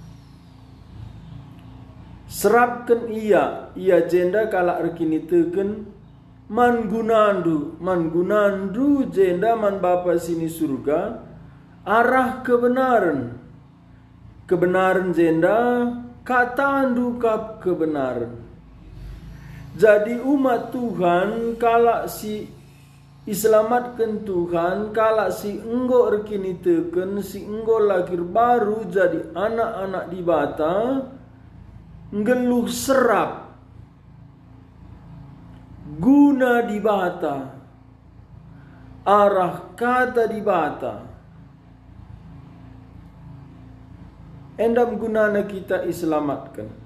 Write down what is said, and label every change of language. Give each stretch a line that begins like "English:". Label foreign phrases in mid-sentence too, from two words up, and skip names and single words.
Batak Karo: Serapkan ia jenda kala arkini teken man gunandu jenda man Bapa sini surga arah kebenaran jenda katandu kap kebenaran. Jadi umat Tuhan kala si iselamatkan Tuhan, kala si enggo rekini teken, si enggo lahir baru jadi anak-anak di bata, ngeluh serap guna di bata, arah kata di bata. Endam gunana kita iselamatkan.